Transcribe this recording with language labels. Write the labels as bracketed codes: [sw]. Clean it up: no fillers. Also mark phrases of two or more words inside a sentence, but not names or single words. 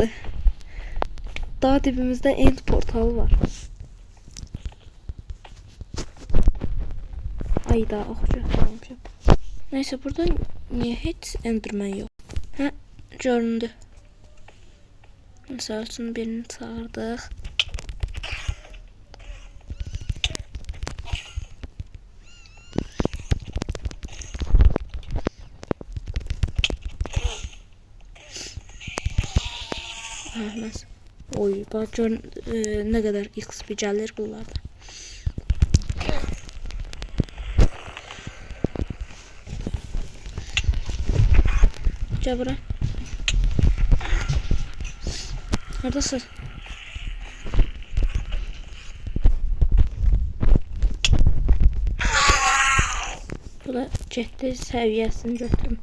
[az] Daha dibimizdə end portalı var. Ayda oxucu almışam. [tr] Neyse burada niye heç enderman yok? [az] Hə, göründü. Məsəl üçün birini çağırdıq. Ahmet. [tr] Oy, bak gör ne kadar XP gəlir bunlardan. Gel bura. Neredesin? [az] Bu da getdi səviyyəsini götürüm.